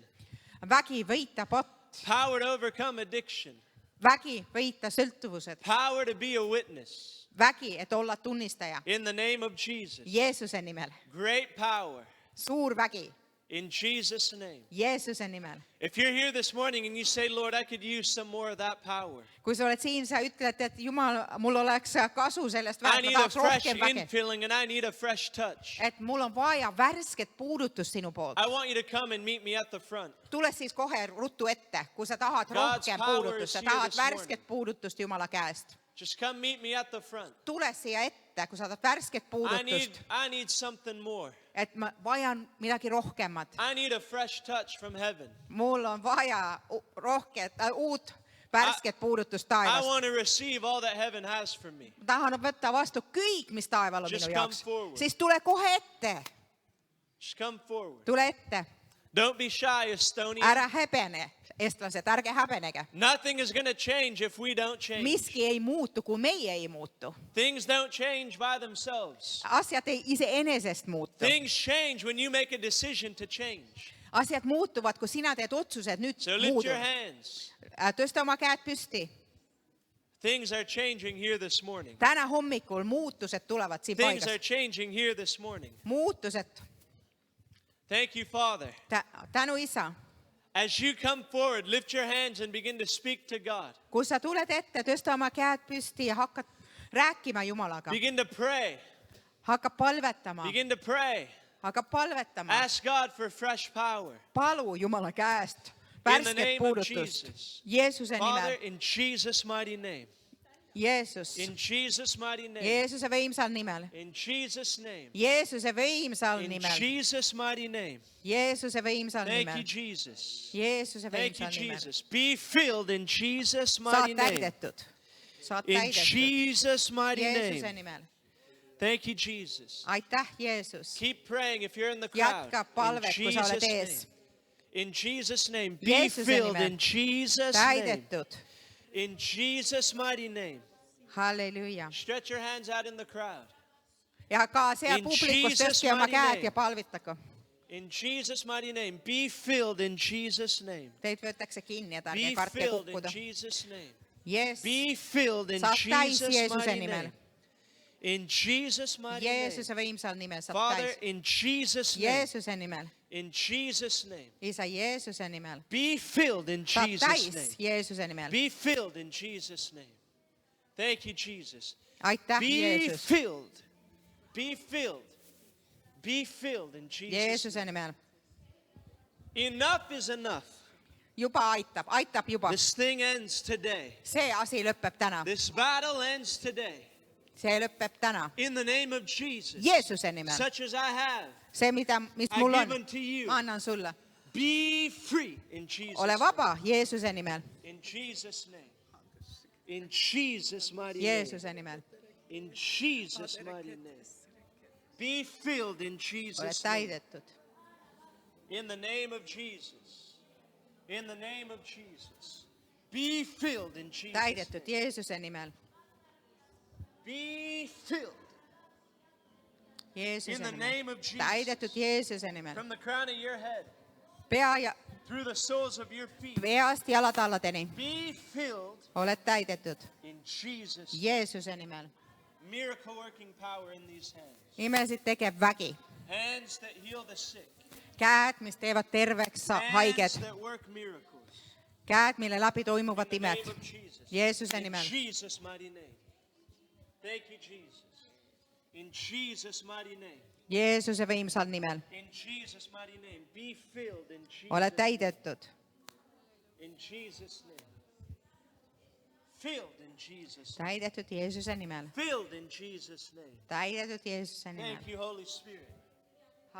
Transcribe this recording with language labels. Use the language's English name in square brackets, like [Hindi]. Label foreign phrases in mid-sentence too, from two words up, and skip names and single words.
[Estonian] vägi võita pott. [English] Power to overcome addiction. [Estonian] vägi võita sõltuvused. [English] Power to be a witness. [Estonian] vägi, et olla tunnistaja. [English] In the name of Jesus. [Estonian] Jeesuse nimel. [English] Great power. [Estonian] suur vägi. [English] In Jesus' name. [Estonian] Jeesuse nimel. [English] If you're here this morning and you say, Lord, I could use some more of that power. [Estonian] kui sa oled siin, sa ütled, et Jumal, mul oleks kasu sellest [English] I [Estonian] väest, [English] need [Estonian] ma [English] a [Estonian] tahaks [English] fresh [Estonian] rohkem väge. [English] infilling and I need a fresh touch. [Estonian] et mul on vaja värsket puudutust sinu poolt. [English] I want you to come and meet me at the front. [Estonian] tule siis kohe ruttu ette, kui sa tahad [English] God's [Estonian] rohkem [English] power [Estonian] puudutust, [English] is [Estonian] sa [English] here [Estonian] tahad [English] this morning. [Estonian] värsket puudutust Jumala käest. [English] Just come meet me at the front. [Estonian] tule siia ette, kui sa tahad värsket puudutust, [English] I need something more. [Estonian] et ma vajan midagi rohkemat. [English] I need a fresh touch from heaven. [Estonian] mul on vaja uut värsket puudutust [English] I [Estonian] taevast. [English] want to receive all that heaven has for me. [Estonian] ma tahan võtta vastu kõik, mis taeval on [English] Just [Estonian] minu [English] come [Estonian] jaoks. [English] forward. [Estonian] siis tule kohe ette, [English] Just come forward. [Estonian] tule ette. [English] Don't be shy, Estonia. [Estonian] ära häbene, eestlased, ärge häbenege. [English] Nothing is going to change if we don't change. [Estonian] miski ei muutu, kui meie ei muutu. [English] Things don't change by themselves. [Estonian] asjad ei iseenesest muutu. [English] Things change when you make a decision to change. [Estonian] asjad muutuvad, kui sina teed otsused nüüd [English] So lift your [Estonian] muudu. [English] hands. [Estonian] tõsta oma käed püsti. [English] Things are changing here this morning. [Estonian] täna hommikul muutused tulevad siin [English] Things are [Estonian] paigas. [English] changing here this morning. [Estonian] muutused. [English] Thank you, Father. [Estonian] tänu, isa. [English] As you come forward, lift your hands and begin to speak to God. [Estonian] kui sa tuled ette, tõsta oma käed püsti ja hakkad rääkima Jumalaga. [English] Begin to pray. [Estonian] hakkab palvetama. [English] Begin to pray. [Estonian] hakkab palvetama. [English] Ask God for fresh power. [Estonian] palu Jumala käest [English] In the [Estonian] värsket [English] name of [Estonian] puudutust. [English] Jesus. [Estonian] Jeesuse [English] Father, [Estonian] nimel. [English] in Jesus' mighty name. [Estonian] Jeesus. [English] In Jesus' mighty name. [Estonian] Jeesuse võimsal nimel. [English] In Jesus' name. [Estonian] Jeesuse võimsal [English] In [Estonian] nimel. [English] Jesus' mighty name. [Estonian] Jeesuse võimsal [English] Thank you, [Estonian] nimel. [English] Jesus. [Estonian] Jeesuse [English] Thank you, [Estonian] võimsal nimel. [English] Jesus. Be filled in Jesus' [Estonian] saad [English] mighty name. [Estonian] täidetud. saad [English] In [Estonian] täidetud. [English] Jesus' mighty [Estonian] Jeesuse [English] name. [Estonian] nimel. [English] Thank you, Jesus. [Estonian] aitäh, Jeesus. [English] Keep praying if you're in the crowd. [Estonian] jätka [English] In [Estonian] palvet, kui sa oled [English] Jesus' [Estonian] ees. [English] name. In Jesus' name. Be [Estonian] Jeesuse [English] filled [Estonian] nimel. [English] in Jesus' name. [Estonian] täidetud. [English] In Jesus' mighty name. [Estonian] halleluuja. [English] Stretch your hands out in the crowd. [Estonian] ja ka seal [English] In [Estonian] publikus [English] Jesus' [Estonian] tõstke oma [English] mighty [Estonian] käed [English] name. [Estonian] ja palvitage. [English] In Jesus' mighty name. Be filled in Jesus' name. [Estonian] Teid võetakse kinni, et ärge [English] Be [Estonian] kartke [English] filled in [Estonian] kukkuda. [English] Jesus' name. [Estonian] Jees, [English] Be filled in [Estonian] saad täis [English] Jesus' [Estonian] Jeesuse [English] mighty [Estonian] nimel. [English] name. In Jesus' mighty name. [Estonian] Jeesuse võimsal nimel saab [English] Father, [Estonian] täis. [English] in Jesus' name. [Estonian] Jeesuse nimel. [English] In Jesus' name. [Estonian] isa Jeesuse nimel. [English] Be filled in [Estonian] saad [English] Jesus' [Estonian] täis [English] name. [Estonian] Jeesuse nimel. [English] Be filled in Jesus' name. Thank you, Jesus. [Estonian] aitäh, [English] Be [Estonian] Jeesus. [English] filled. Be filled. Be filled in Jesus' name. [Estonian] Jeesuse nimel. [English] Enough is enough. [Estonian] juba aitab juba. [English] This thing ends today. [Estonian] see asi lõpeb täna. [English] This battle ends today. [Estonian] see lõpeb täna. [English] In the name of Jesus. [Estonian] Jeesuse nimel. [English] Such as I have. [Estonian] see, mis [English] I [Estonian] mul [English] give [Estonian] on, [English] unto you. [Estonian] ma annan sulle. [English] Be free in Jesus' [Estonian] ole [English] name. [Estonian] vaba Jeesuse nimel. [English] In Jesus' name. In Jesus' mighty name. [Estonian] Jeesuse nimel. [English] In Jesus' mighty name. Be filled in [Estonian] oled [English] Jesus' name. [Estonian] täidetud. [English] In the name of Jesus. In the name of Jesus. Be filled in Jesus' [Estonian] täidetud [English] name. [Estonian] Jeesuse nimel. [English] Be filled [Estonian] Jeesuse [English] in the [Estonian] nimel. [English] name of Jesus. [Estonian] täidetud Jeesuse nimel. [English] From the crown of your head [Estonian] pea ja [English] through the soles of your feet. [Estonian] peast jalatalladeni [English] Be filled [Estonian] oled täidetud [English] in Jesus' name. [Estonian] Jeesuse nimel. [English] Miracle working power in these hands. [Estonian] imesid tegev vägi. [English] Hands that heal the sick. [Estonian] käed, mis teevad terveks [English] Hands [Estonian] haiged. [English] that work miracles. [Estonian] käed, mille läbi toimuvad [English] In the [Estonian] imed. [English] name of Jesus. [Estonian] Jeesuse [English] In [Estonian] nimel. [English] Jesus' mighty name. Thank you, Jesus. In Jesus' mighty name. [Estonian] Jeesuse võimsal nimel [English] In Jesus' mighty name. Be filled in Jesus' [Estonian] oled täidetud. [English] In Jesus' name. Filled in Jesus' name. [Estonian] täidetud Jeesuse nimel. [English] Filled in Jesus' name. [Estonian] täidetud Jeesuse nimel. [English] Thank you, Holy Spirit. In